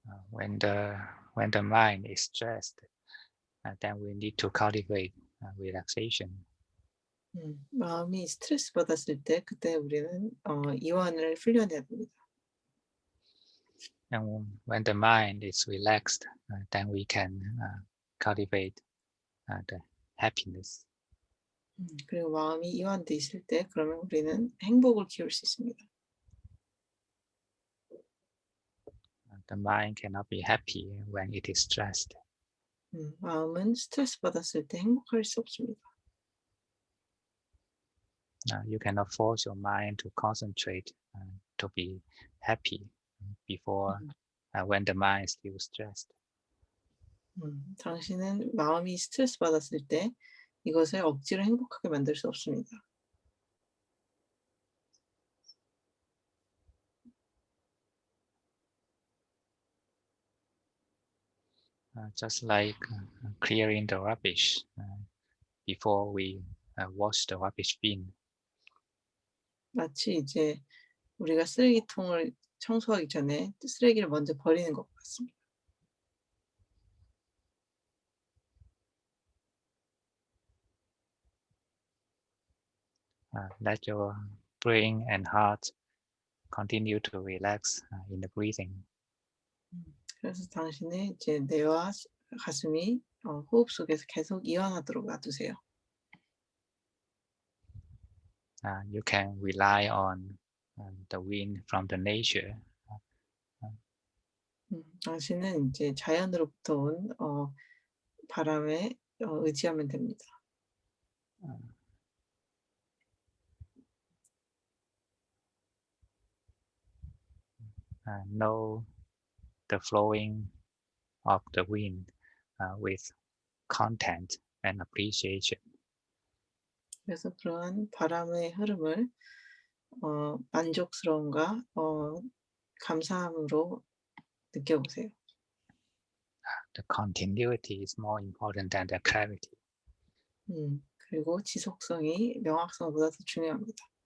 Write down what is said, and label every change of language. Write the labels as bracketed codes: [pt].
[en] When the mind is stressed, then we need to cultivate relaxation. [ko] 마음이 스트레스 받았을 때 그때 우리는 이완을 훈련해야 됩니다. [en] And when the mind is relaxed, then we can cultivate the happiness. [ko] 그리고 마음이 이완돼 있을 때 그러면 우리는 행복을 키울 수 있습니다. [en] The mind cannot be happy when it is stressed. [ko] 마음은 스트레스 받았을 때 행복할 수 없습니다. [en] You cannot force your mind to concentrate to be happy before when the mind is still stressed. [ko] 당신은 마음이 스트레스 받았을 때 이것을 억지로 행복하게 만들 수 없습니다. [en] Just like clearing the rubbish before we wash the rubbish bin. [ko] 마치 이제 우리가 쓰레기통을 청소하기 전에 쓰레기를 먼저 버리는 것 같습니다. [en] Let your brain and heart continue to relax in the breathing. [ko] 그래서 당신의 이제 뇌와 가슴이 호흡 속에서 계속 이완하도록 놔두세요. [en] You can rely on the wind from the nature. [ko] 당신은 이제 자연으로부터 온 바람에 의지하면 됩니다. [en] Know the flowing of the wind with content and appreciation. [ko] 그래서 그러한 바람의 흐름을 만족스러움과 감사함으로 느껴보세요. [en] The continuity is more important than the clarity. [ko] 그리고 지속성이 명확성보다 더 중요합니다.